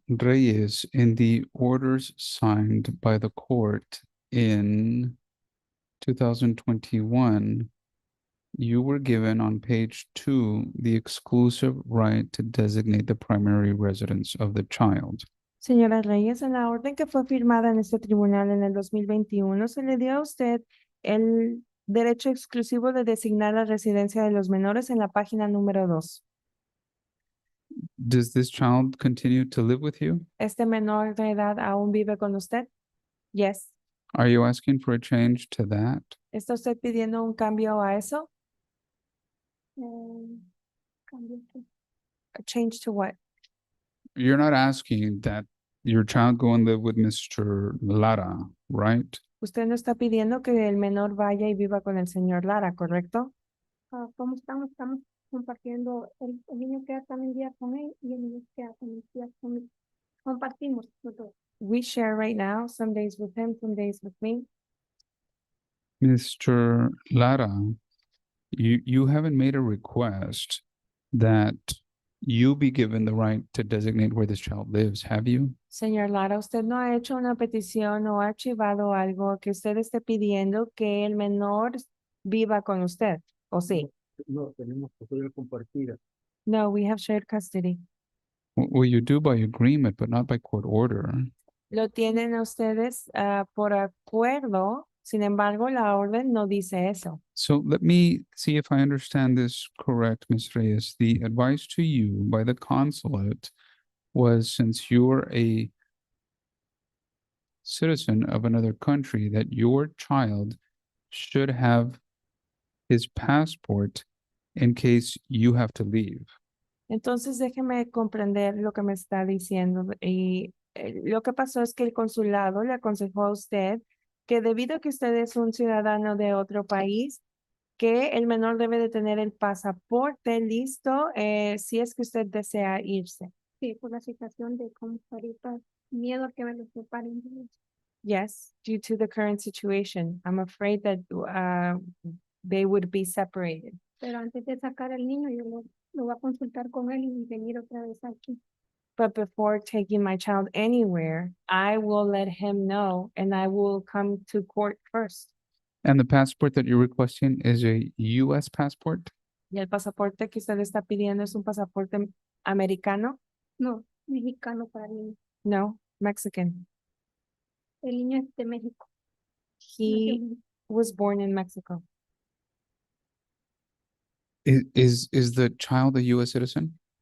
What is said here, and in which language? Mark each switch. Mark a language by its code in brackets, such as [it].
[en] Reyes, in the orders signed by the court in 2021, you were given on page 2 the exclusive right to designate the primary residence of the child. [es] Señora Reyes, en la orden que fue firmada en este tribunal en el 2021, se le dio a usted el derecho exclusivo de designar la residencia de los menores en la página número 2. [en] Does this child continue to live with you? [es] ¿Este menor de edad aún vive con usted? [en] Yes. Are you asking for a change to that? [es] ¿Está usted pidiendo un cambio a eso? Cambio que- [en] A change to what? You're not asking that your child go and live with Mr. Lara, right? [es] Usted no está pidiendo que el menor vaya y viva con el señor Lara, ¿correcto? ¿Cómo estamos? Estamos compartiendo, el niño queda también día con él y el niño queda también día conmigo. Compartimos los dos. [en] We share right now, some days with him, some days with me. Mr. Lara, you haven't made a request that you be given the right to designate where this child lives, have you? [es] Señor Lara, usted no ha hecho una petición o ha archivado algo que usted esté pidiendo que el menor viva con usted, ¿o sí? No, tenemos custodia compartida. [en] No, we have shared custody. Well, you do by agreement, but not by court order. [es] Lo tienen ustedes por acuerdo, sin embargo, la orden no dice eso. [en] So let me see if I understand this correct, Ms. Reyes. The advice to you by the consulate was, since you're a citizen of another country, that your child should have his passport in case you have to leave. [es] Entonces, déjeme comprender lo que me está diciendo. Y lo que pasó es que el consulado le aconsejó a usted que debido a que usted es un ciudadano de otro país, que el menor debe de tener el pasaporte listo si es que usted desea irse. Sí, por la situación de cómo ahorita, miedo a que me los separen. [en] Yes, due to the current situation, I'm afraid that they would be separated. [es] Pero antes de sacar al niño, yo lo voy a consultar con él y venir otra vez aquí. [en] But before taking my child anywhere, I will let him know and I will come to court first. And the passport that you're requesting is a US passport? [es] ¿Y el pasaporte que usted está pidiendo es un pasaporte americano? No, mexicano para el niño. [en] No, Mexican. [es] El niño es de México. [en] He [es] Nació en- [en] was born in Mexico. Is the child a US citizen?